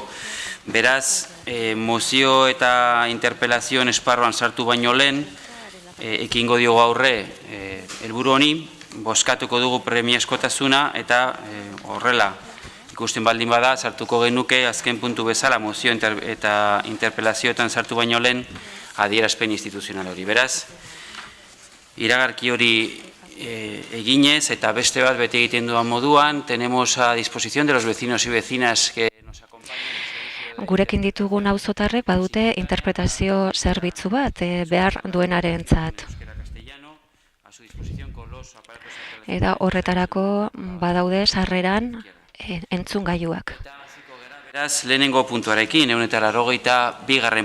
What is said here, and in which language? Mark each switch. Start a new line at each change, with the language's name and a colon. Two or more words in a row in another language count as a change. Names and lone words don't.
Basque: Beraz, mozio eta interpelazioen esparruan sartu baino lehen, ekingo diogu aurre helburu honi, bozkatuko dugu premiazkotasuna eta horrela ikusten baldin bada sartuko genuke azken puntu bezala mozio eta interpelazioetan sartu baino lehen adierazpen instituzional hori. Beraz, iragarki hori eginez eta beste bat bete egiten duan moduan,
Spanish: tenemos a disposición de los vecinos y vecinas que nos acompañan.
Basque: Gurekin ditugun auzotarrek badute interpretazio zerbitzu bat behar duenarentzat. Eta horretarako badaude sarreran entzungailuak. Beraz, lehenengo puntuarekin, 182.